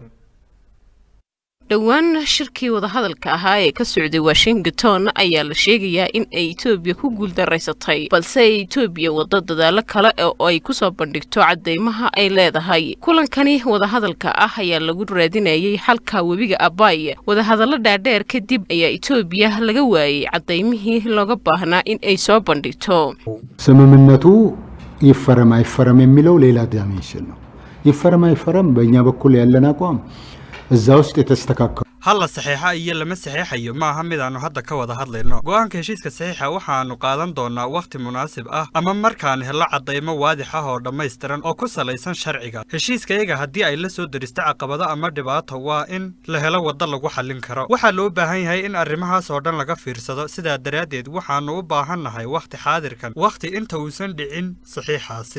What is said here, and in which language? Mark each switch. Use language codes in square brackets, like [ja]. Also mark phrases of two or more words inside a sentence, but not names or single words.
[so] dhawaan shirkii wadahadalka ahaa ee ka socday Washington ayaa la sheegayaa in ay Itoobiya ku guul daraysatay balse Itoobiya wada dadaalo kale oo ay ku soo bandhigto cadeymaha ay leedahay kulankani wadahadalka ah ayaa lagu raadinayay xalka webiga Abaay wadahadallo dhaadheer kadib ayaa Itoobiya laga waayay cadeymihii looga baahnaa in ay soo bandhigto [am] ስምምነቱ ይፈረም አይፈረም የሚለው ሌላ ዳይሜንሽን ነው ይፈረም አይፈረም በእኛ በኩል ያለን አቋም እዛው ውስጥ የተስተካከለ [so] hal saxiixa iyo lama saxiixayo maaha mid aanu hadda ka wada hadlayno go'aanka heshiiska saxiixa waxaanu qaadan doonaa waqti munaasib ah ama markaan helo cadeymo waadix ah oo dhammaystiran oo ku salaysan sharciga heshiiskayaga haddii ay la soo daristo caqabado ama dhibaato waa in la helo waddo lagu xallin karo waxaa loo baahan yahay in arrimahaas oo dhan laga fiirsado sidaa daraadeed waxaanu u baahannahay waqti xaadirkan waqti inta uusan dhicin saxiixaasi